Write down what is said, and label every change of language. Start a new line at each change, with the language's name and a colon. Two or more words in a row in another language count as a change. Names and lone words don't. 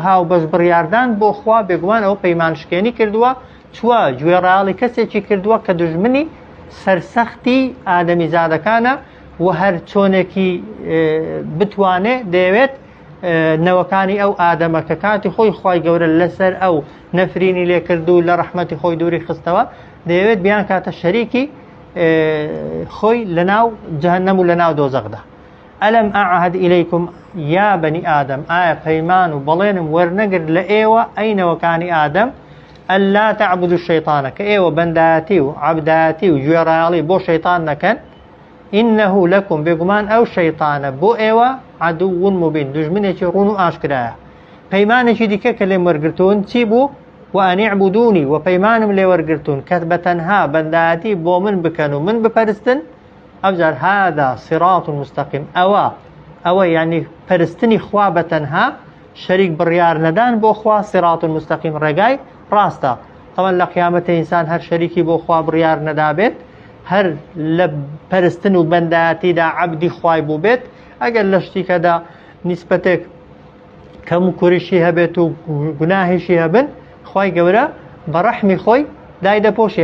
Central Kurdish: هاوبەش بڕیاردان بۆ خوا بێگومان ئەو پەیمان شکێنی کردووە چووە گوێڕایاڵی کەسێکی کردووە کە دوژمنی سەرسەختی ئادەمی زادەکانە و هەر چۆنێکی بتوانێ دەیەوێت نەوەکانی ئەو ئادەمە کە کاتی خۆی خوای گەورە لەسەر ئەو نەفرینی لێ کرد و لە ڕەحمەتی خۆی دووری خستەوە دەیەوێت بیان کاتە شەریکی خۆی لەناو جەهەنەم و لەناو دۆزەخدا
Arabic: ألم أعهد إليكم يا بني آدم
Central Kurdish: پەیمان و بەڵێنم وەرنەگرت لە ئێوە ئەینەوەکانی ئادەم
Arabic: ئەللا تعبدوا الشەیطانە
Central Kurdish: کە ئێوە بەندایەتی و عەبدایەتی و گوێڕایەڵی بۆ شەیطان نەکەن
Arabic: إنه لكم
Central Kurdish: بێگومان ئەو شەیطانە بۆ ئێوە
Arabic: عەدوٌ مبین
Central Kurdish: دوژمنێکی ڕوون و ئاشکرایە. پەیمانێکی دیکە کە لێم وەرگرتوون چی بوو؟
Arabic: وأن اعبدوني
Central Kurdish: وپەیمانم لێ وەرگرتوون کە بەتەنها بەندایەتی بۆ من بکەن و من بپەرستن. ئەوجار
Arabic: هذا صراط مستقيم
Central Kurdish: ئەوە یعنی پەرستنی خوا بەتەنها شەریک بڕیار نەدان بۆ خوا
Arabic: صراط مستقيم
Central Kurdish: ڕێگای ڕاستە. طبعا لە قیامەتە ئینسان هەر شەریکی بۆ خوا بڕیار نەدابێت هەر لە پەرستن و بەندایەتیدا عەبدی خوای بوو بێت ئەگەر لە شتێکەدا نیسبەتێک کەم و کوریشی هەبێت و گوناهیشی هەبن خوای گەورە بە ڕەحمی خۆی دای دەپۆشێ.